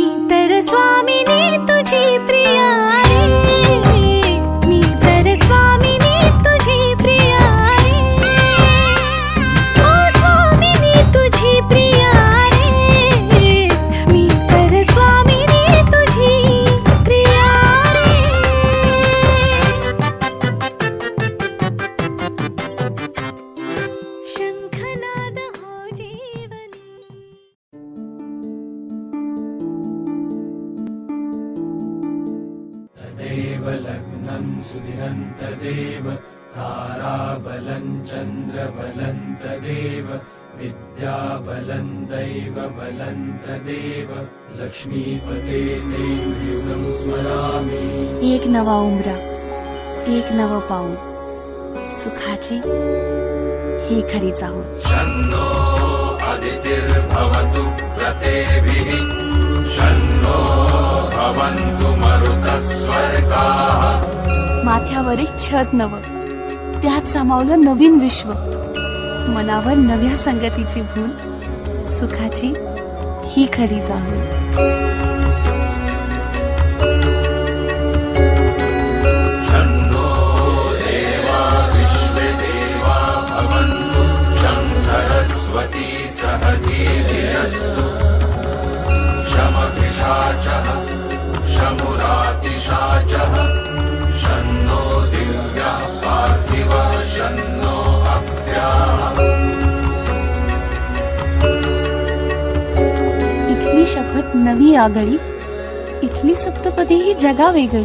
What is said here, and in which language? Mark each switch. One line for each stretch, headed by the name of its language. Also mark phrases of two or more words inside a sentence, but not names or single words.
Marathi: तर स्वामिनी तुझी प्रिया रे मी तर स्वामिनी तुझी प्रिया रे ओ स्वामिनी तुझी प्रिया रे मी तर स्वामिनी तुझी प्रिया रे शंखनाद हो जीवनी
Sanskrit: तदेव लग्नं सुदिनं तदेव ताराबलं चन्द्रबलं तदेव विद्याबलं दैवबलं तदेव लक्ष्मीपते ते युगं स्मरामि
Marathi: एक नवा उमरा एक नवं पाऊल सुखाची ही खरी चाहूल
Sanskrit: शन्नो अदितिर्भवतु व्रतेभिः शन्नो भवन्तु मरुतः स्वर्गाः
Marathi: माथ्यावर एक छत नवं त्यात सामावलं नवीन विश्व मनावर नव्या संगतीची भूल सुखाची ही खरी चाहूल
Sanskrit: शन्नो देवा विश्वे देवा भवन्तु शं सरस्वती सह धीर्यस्तु शमभिषाचः शमुरातिशाचः शन्नो दिव्या पार्थिव शन्नो अभ्याः
Marathi: नवी आगळी, इथली सप्तपदी ही जगा वेगळी.